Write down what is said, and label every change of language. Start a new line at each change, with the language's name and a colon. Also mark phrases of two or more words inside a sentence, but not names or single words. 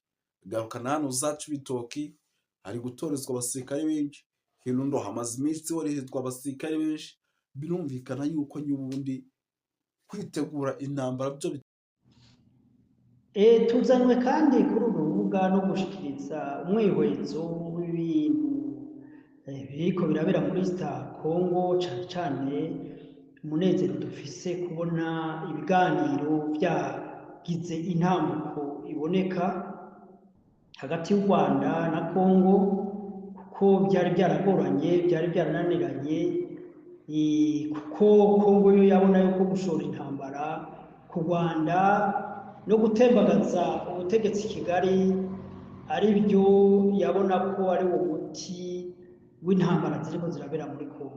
Rundi: Garuka na hano za Cibitoki hari gutorezwa abasirikare benshi. Kirundo hamaze iminsi horezwa abasirikare benshi. Birumvikana yuko n'ubundi kwitegura intambara byo tuzanywe kandi kuri uru rubuga no gushikiriza umwihwezo w'ibintu biriko birabera muri Congo, cyane cyane umunezero dufise kubona ibiganiro byagize intambuko iboneka hagati y'u Rwanda na Congo, kuko byari byaragoranye, byari byarananiranye, kuko Congo yo yabona yuko gushora intambara ku Rwanda no gutembagaza ubutegetsi Kigali ari byo yabona ko ari wo muti w'intambara ziriko zirabera muri Congo.